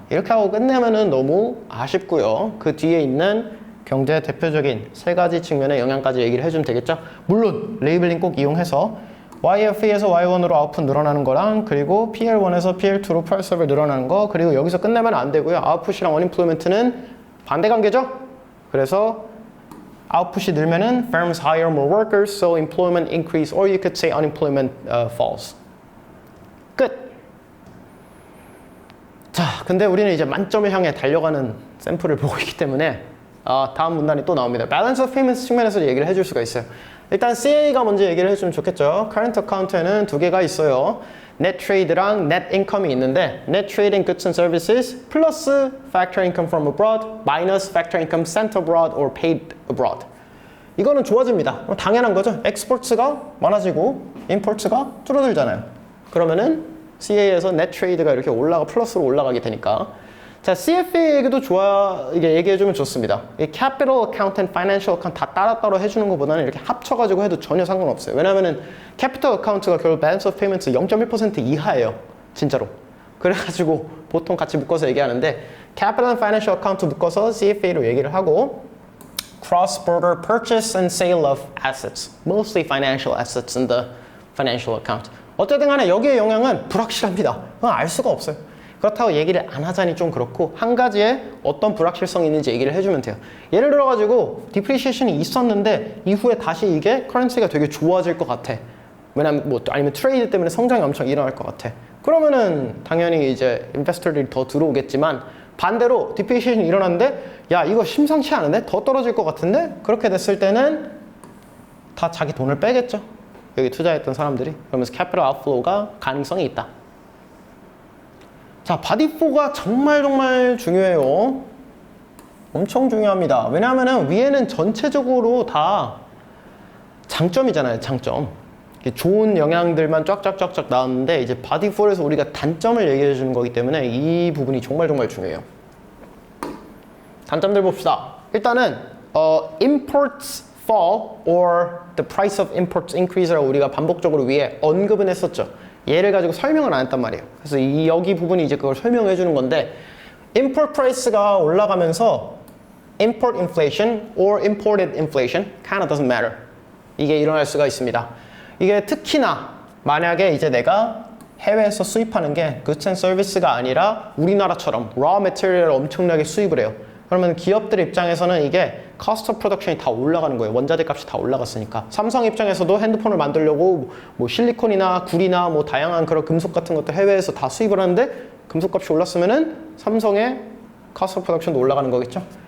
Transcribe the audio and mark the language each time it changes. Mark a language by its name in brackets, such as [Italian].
[Korean] 이렇게 하고 끝내면은 너무 아쉽고요. 그 뒤에 있는 경제의 대표적인 세 가지 측면의 영향까지 얘기를 해주면 되겠죠. 물론 레이블링 꼭 이용해서 YFE에서 Y1으로 아웃풋 늘어나는 거랑, 그리고 PL1에서 PL2로 price level 늘어나는 거, 그리고 여기서 끝내면 안 되고요. 아웃풋이랑 unemployment는 반대 관계죠. 그래서 아웃풋이 늘면은 [English] firms hire more workers, so employment increase, or you could say unemployment falls. [Korean] 끝. 자, 근데 우리는 이제 만점을 향해 달려가는 샘플을 보고 있기 때문에 다음 문단이 또 나옵니다. balance of payments 측면에서 얘기를 해줄 수가 있어요. 일단 CA가 먼저 얘기를 해주면 좋겠죠. current account에는 두 개가 있어요. [English] net trade랑 net income이 있는데, net trade in goods and services 플러스 factor income from abroad minus factor income sent abroad or paid abroad. [Korean] 이거는 좋아집니다. 당연한 거죠. exports가 많아지고 imports가 줄어들잖아요. 그러면은 CA에서 net trade가 이렇게 플러스로 올라가게 되니까. 자, CFA 얘기도 이게 얘기해주면 좋습니다. 이 capital account and financial account 다 따로따로 해주는 것보다는 이렇게 합쳐가지고 해도 전혀 상관없어요. 왜냐면은 capital account가 결국 balance of payments 0.1% 이하예요. 진짜로. 그래가지고 보통 같이 묶어서 얘기하는데, [English] capital and financial account [Korean] 묶어서 CFA로 얘기를 하고, [English] cross-border purchase and sale of assets, mostly financial assets in the financial account. [Korean] 어쨌든 간에 여기의 영향은 불확실합니다. 그건 알 수가 없어요. 그렇다고 얘기를 안 하자니 좀 그렇고, 한 가지에 어떤 불확실성이 있는지 얘기를 해주면 돼요. 예를 들어가지고 depreciation이 있었는데 이후에 다시 이게 커런시가 되게 좋아질 것 같아. 왜냐면 아니면 트레이드 때문에 성장이 엄청 일어날 것 같아. 그러면은 당연히 이제 인베스터들이 더 들어오겠지만, 반대로 depreciation이 일어났는데 야, 이거 심상치 않은데? 더 떨어질 것 같은데? 그렇게 됐을 때는 다 자기 돈을 빼겠죠. 여기 투자했던 사람들이. 그러면서 capital outflow가 가능성이 있다. 자, 바디 4가 정말 중요해요. 엄청 중요합니다. 왜냐하면은 위에는 전체적으로 다 장점이잖아요. 장점. 좋은 영향들만 쫙쫙쫙쫙 나왔는데, 이제 바디 4에서 우리가 단점을 얘기해 주는 거기 때문에 이 부분이 정말 중요해요. 단점들 봅시다. [English] 일단은 imports fall or the price of imports increase라고 [Korean] 우리가 반복적으로 위에 언급은 했었죠. 얘를 가지고 설명을 안 했단 말이에요. 그래서 여기 부분이 이제 그걸 설명해 주는 건데, [English] import price가 올라가면서 import inflation or imported inflation kind of doesn't matter. [Korean] 이게 일어날 수가 있습니다. 이게 특히나 만약에 이제 내가 해외에서 수입하는 게 goods and services가 아니라 우리나라처럼 raw material을 엄청나게 수입을 해요. 그러면 기업들 입장에서는 이게 cost of production이 다 올라가는 거예요. 원자재 값이 다 올라갔으니까. 삼성 입장에서도 핸드폰을 만들려고 뭐 실리콘이나 구리나 뭐 다양한 그런 금속 같은 것도 해외에서 다 수입을 하는데 금속 값이 올랐으면은 삼성의 cost of production도 올라가는 거겠죠.